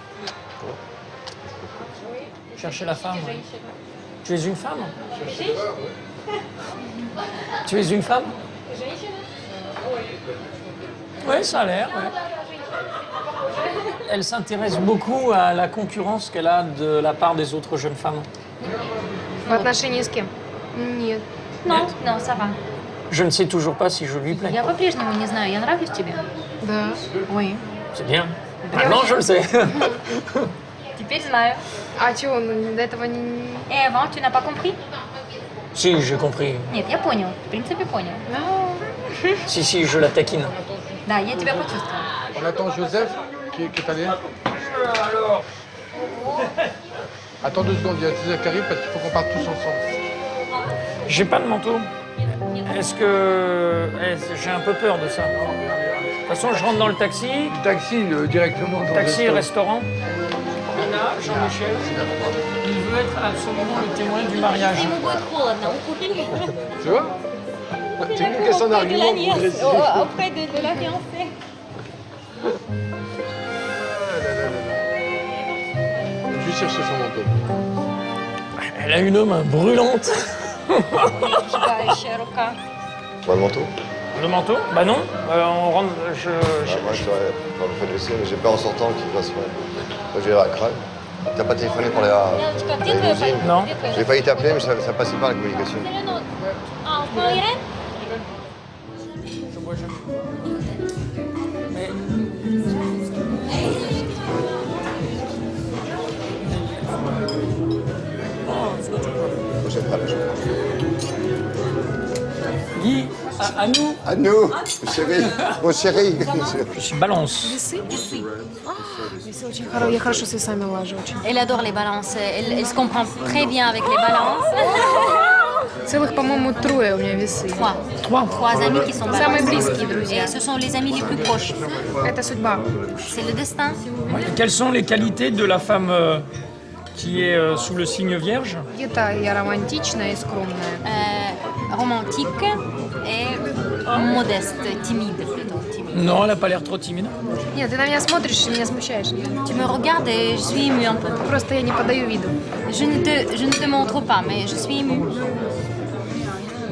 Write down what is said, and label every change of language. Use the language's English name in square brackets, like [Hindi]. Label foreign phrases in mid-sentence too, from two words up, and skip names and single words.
[French] Chercher la femme. Oui. Tu es une femme? Tu es une femme? Oui, ça a l'air. Ouais. Elle s'intéresse beaucoup à la concurrence qu'elle a de la part des autres jeunes femmes. [Russian] В отношении с кем? Нет. [French] Non, non, ça va. Je ne sais toujours pas si je lui plais. [Russian] Я по-прежнему не знаю, я нравлюсь тебе? Да. [French] Oui. C'est bien. Maintenant, je le sais. [Russian] Теперь знаю. А чего, он до этого не... [French] Et avant, tu n'as pas compris? Si, j'ai compris. [Russian] Нет, я понял. В принципе, понял. [French] Si, si, je la taquine. [Russian] Да, я тебя почувствовала. [French] On attend Joseph, qui est allé. Alors. Attends 2 secondes, il y a Joseph qui arrive parce qu'il faut qu'on parte tous ensemble. J'ai pas de manteau. Est-ce que... j'ai un peu peur de ça. De toute façon, je rentre dans le taxi. Taxi, directement dans Taxi, le restaurant. Nina, Jean-Michel. Il veut être absolument le témoin du mariage. [Russian] Ему будет холодно, он купил [French] Tu vois? Tu veux que son argument auprès de la fiancée. Je vais chercher son manteau. Elle a une main brûlante. [Russian] Обжигающая рука. [French] Pas le manteau? Le manteau? Bah non. On rentre... Moi, je t'aurais pas le fait laisser, mais j'ai peur en sortant qu'il fasse mal. Moi, je vais à la crève. T'as pas téléphoné pour les limousines? Non. J'ai failli t'appeler, mais ça passait pas la communication. Ah, on prend Irène? Prochaine fois, Guy, à nous. À nous, chérie. Mon chéri. Balance. [Russian] Весы? Весы очень хорошие. Я хорошо с весами лажу очень. [French] Elle adore les balances. Elle se comprend très bien avec les balances. [Russian] Целых, по-моему, 3 у меня весы. [French] Trois amis qui sont balances. [Russian] Самые близкие друзья. [French] Et ce sont les amis les plus proches. [Russian] Это судьба. [French] C'est le destin. Quelles sont les qualités de la femme qui est sous le signe vierge? [Russian] Где-то я романтичная и скромная. [French] Romantique et modeste, timide plutôt. Timide. Non, elle n'a pas l'air trop timide. [Russian] Нет, ты на меня смотришь и меня смущаешь. [French] Tu me regardes et je suis émue un peu. [Russian] Просто я не подаю виду. [French] Je ne te montre pas, mais je suis émue.